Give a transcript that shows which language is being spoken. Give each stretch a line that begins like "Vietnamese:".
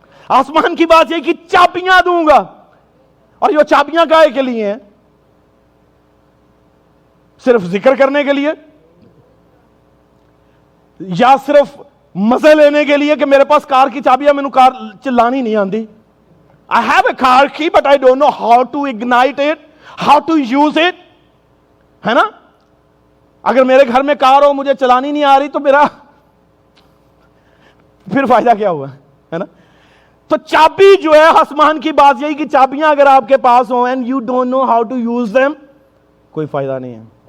Hindi: आसमान की बादशाही की चाबियां दूंगा। और ये चाबियां काहे के लिए हैं? सिर्फ जिक्र करने के लिए या सिर्फ मजे लेने के लिए कि मेरे पास कार की चाबियां, मैंने कार चलानी नहीं आती।
English: I have a car key but I don't know how to ignite it, how to use it,
Hindi: है ना? अगर मेरे घर में कार हो, मुझे चलानी नहीं आ रही, तो मेरा फिर फायदा क्या हुआ, है ना? तो चाबी जो है आसमान की बात यही कि चाबियां अगर आपके पास हो
English: and you don't know how to use them,
Hindi: कोई फायदा नहीं है।